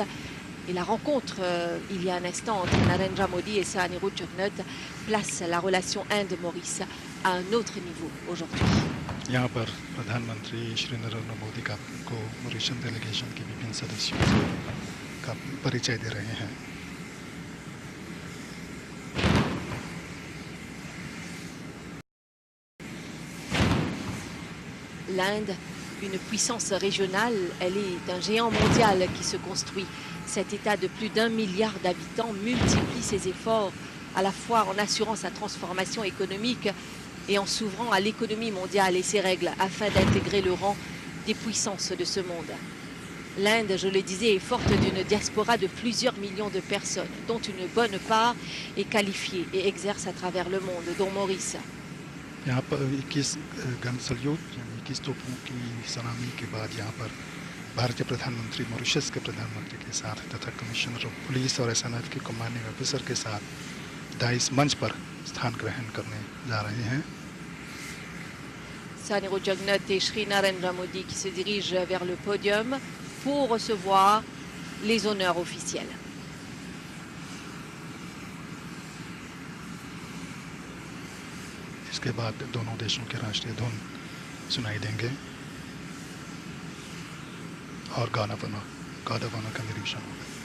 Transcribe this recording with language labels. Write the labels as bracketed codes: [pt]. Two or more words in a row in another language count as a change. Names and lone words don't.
[fr] Et la rencontre, il y a un instant, entre Narendra Modi et Sahanirudh Jugnauth place la relation Inde-Maurice à un autre niveau aujourd'hui. [hi] यहाँ पर प्रधानमंत्री श्री नरेंद्र मोदी को मॉरिशस डेलीगेशन के विभिन्न सदस्यों का परिचय दे रहे हैं। [fr] L'Inde, une puissance régionale, elle est un géant mondial qui se construit. Cet État de plus d'1 milliard d'habitants multiplie ses efforts, à la fois en assurant sa transformation économique et en s'ouvrant à l'économie mondiale et ses règles afin d'intégrer le rang des puissances de ce monde. L'Inde, je le disais, est forte d'une diaspora de plusieurs millions de personnes, dont une bonne part est qualifiée et exerce à travers le monde, dont Maurice. [hi] यहाँ पर 21 [en] gun salute [hi] 21 तोपों की सलामी के बाद यहाँ पर भारतीय प्रधानमंत्री मॉरिशस के प्रधानमंत्री के साथ तथा [en] Commissioner of Police [hi] और एसएनएफ के [en] commanding officer [hi] के साथ दाइस मंच पर स्थान ग्रहण करने जा रहे हैं। [fr] Sahanirudh Jugnauth et Shri Narendra Modi qui se dirigent vers le podium pour recevoir les honneurs officiels. [hi] इसके बाद दोनों देशों के राष्ट्रीय धुन सुनाई देंगे और गाना का निरीक्षण होगा।